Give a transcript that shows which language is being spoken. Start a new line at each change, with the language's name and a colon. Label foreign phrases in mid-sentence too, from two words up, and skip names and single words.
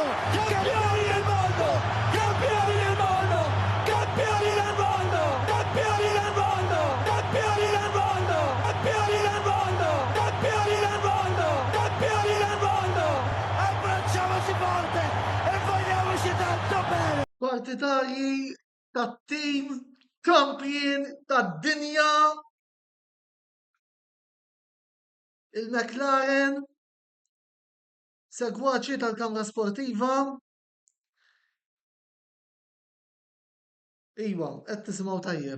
Italian: Campioni del mondo! Campioni del mondo! Campioni del mondo! Campioni del mondo! Campioni del mondo! Campioni del mondo! Campioni del mondo! Campioni del mondo! Abbracciamoci forte e vogliamoci tanto bene!
Maltese: Partitarji tat-tim kampion tad-dinja il-McLaren segwaċi tal-Kamra Sportiva. Iwa, qed tisimgħu tajjeb.